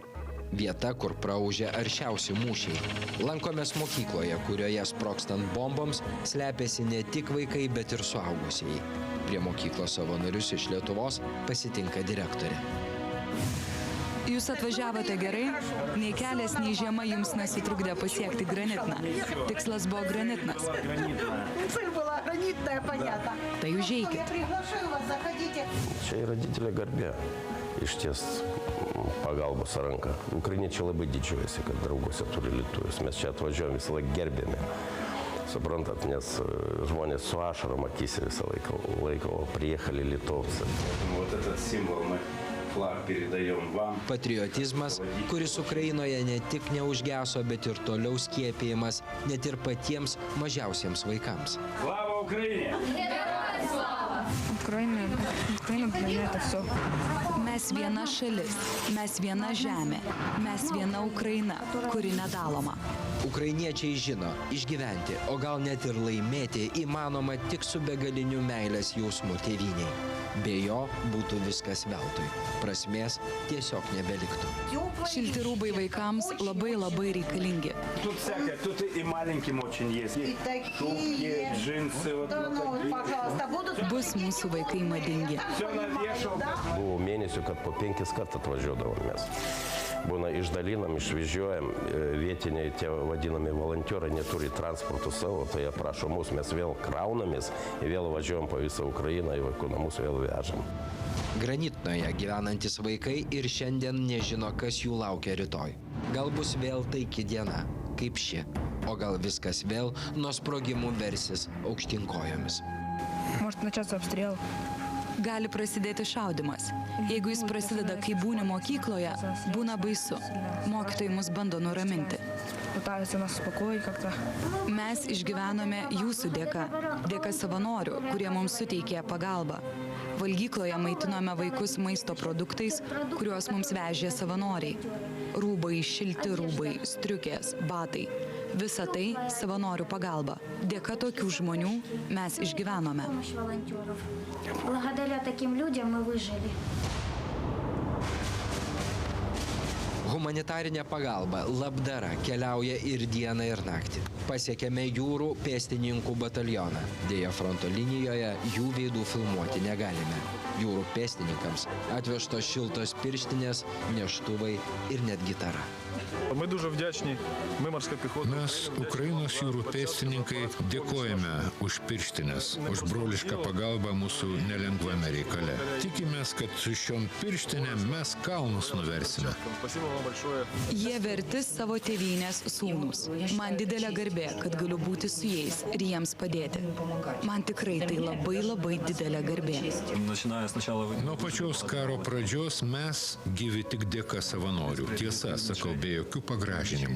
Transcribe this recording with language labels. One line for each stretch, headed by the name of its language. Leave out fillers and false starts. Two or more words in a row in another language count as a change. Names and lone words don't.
Lithuanian: Vieta, kur praūžė aršiausi mūšiai. Lankomės mokykloje, kurioje sprogstant bomboms slepiasi ne tik vaikai, bet ir suaugusieji. Prie mokyklos savanorius iš Lietuvos pasitinka direktorė. Jūs atvažiavote gerai? Nei kelias, nei žiema jums nesutrukdė pasiekti Granitną. Tikslas buvo Granitnas.
Russian: Цель была гранитная, понятно.
Lithuanian: Tai užeikit.
Russian: Я приглашаю вас, заходите.
Lithuanian: Čia yra didelė garbė išties pagalbos ranką. Ukrainiečiai labai didžiuojasi, kad drauguose turi lietuvius. Mes čia atvažiuojam visą laiką gerbėme. Suprantat, nes žmonės su ašarom akyse visą laiką laiko,
Russian: приехали литовцы. Вот этот символ мы флаг передаем вам.
Lithuanian: Patriotizmas, kuris Ukrainoje ne tik neužgeso, bet ir toliau skiepijamas net ir patiems mažiausiems vaikams.
Russian: Слава Украине! Ukraina для меня это все.
Lithuanian: Mes viena šalis, mes viena žemė, mes viena Ukraina, kuri nedaloma. Ukrainiečiai žino, išgyventi, o gal net ir laimėti įmanoma tik su begaliniu meilės jausmu tėvynei. Be jo būtų viskas veltui. Prasmės tiesiog nebeliktų. Šilti rūbai vaikams labai reikalingi.
Russian: Тут всякое, тут и маленьким очень есть. И такие. Шубки, джинсы. Вот, Да, ну, пожалуйста, будут.
Lithuanian: Bus mūsų vaikai madingi.
Russian: Все навешал.
Lithuanian: Buvo mėnesių, kad po 5 kartų atvažiuodavom mes. Būna išdalinam, išvežiojam, vietiniai tie vadinami volonterai neturi transportų savo, tai jie prašo mus, mes vėl kraunamės ir vėl važiuojam po visą Ukrainą, į vaikų namus vėl vežam. Granitnoje gyvenantis vaikai ir šiandien nežino, kas jų laukia rytoj. Gal bus vėl taiki diena, kaip ši, o gal viskas vėl nuo sprogimų versis aukštyn kojomis.
Russian: Может начаться обстрел.
Lithuanian: Gali prasidėti šaudimas. Jeigu jis prasideda, kai būni mokykloje, būna baisu. Mokytojai mus bando nuraminti.
Russian: Пытаются нас успокоить как-то.
Lithuanian: Mes išgyvenome jūsų dėka savanorių, kurie mums suteikė pagalbą. Valgykloje maitinome vaikus maisto produktais, kuriuos mums vežė savanoriai. Rūbai, šilti rūbai, striukės, batai. Visa tai savanorių pagalba. Dėka tokių žmonių mes išgyvenome.
Russian: Благодаря таким людям мы выжили.
Lithuanian: Humanitarinė pagalba, labdara keliauja ir dieną, ir naktį. Pasiekėme jūrų pėstininkų batalioną. Deja, fronto linijoje jų veidų filmuoti negalime. Jūrų pėstininkams atvežtos šiltos pirštinės, neštuvai ir net gitara.
Ukrainian: Ми дуже вдячні. Ми морська піхота.
Lithuanian: Mes, Ukrainos jūrų pėstininkai, dėkojame už pirštinės, už brolišką pagalbą mūsų nelengvame reikale. Tikimės, kad su šiom pirštinėm mes kalnus nuversime.
Russian: Спасибо вам большое.
Lithuanian: Jie verti savo tėvynės sūnus. Man didelė garbė, kad galiu būti su jais ir jiems padėti. Man tikrai tai labai didelė garbė. Nuo pačios karo pradžios mes gyvi tik dėka savanorių. Tiesa, sakau, be jokių pagražinimų.